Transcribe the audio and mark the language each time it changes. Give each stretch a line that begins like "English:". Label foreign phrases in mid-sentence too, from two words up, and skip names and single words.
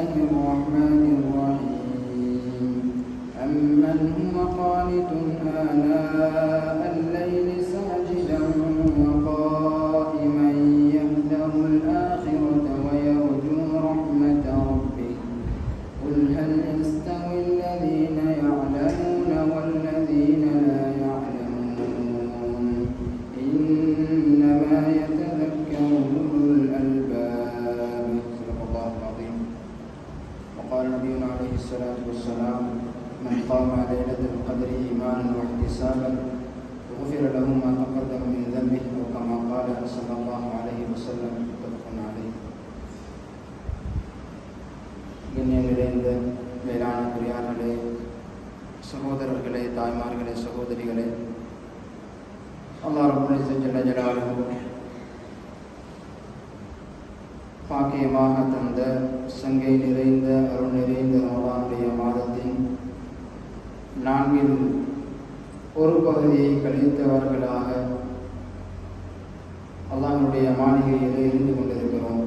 Arabic: الرحمن الرحيم أمن هو قانت آناء الليل ساجدا وقائما يحذر الآخرة ويرجو رحمة ربه قل هل يستوي الذين يعلمون والذين لا يعلمون إنما يتذكر أولو الألباب. صدق الله العظيم. وقال نبينا عليه الصلاة والسلام من قام ليلة القدر إيمانا واحتسابا غفر له ما تقدم من ذنبه أو كما قال صلى الله عليه وسلم. متفق عليه.
Tamil: கண்ணியம் நிறைந்த மேலான பெரியார்களே, சகோதரர்களே, தாய்மார்களே, சகோதரிகளே, அல்லாஹ்
Arabic: رب العزة جل جلاله
Tamil: பாக்கியமாக தந்த சங்கை நிறைந்த அருள் நிறைந்த ரமலானுடைய மாதத்தின் நான்கில் ஒரு பகுதியை கழித்தவர்களாக அல்லாஹ்வுடைய மாளிகையிலே இருந்து கொண்டிருக்கிறோம்.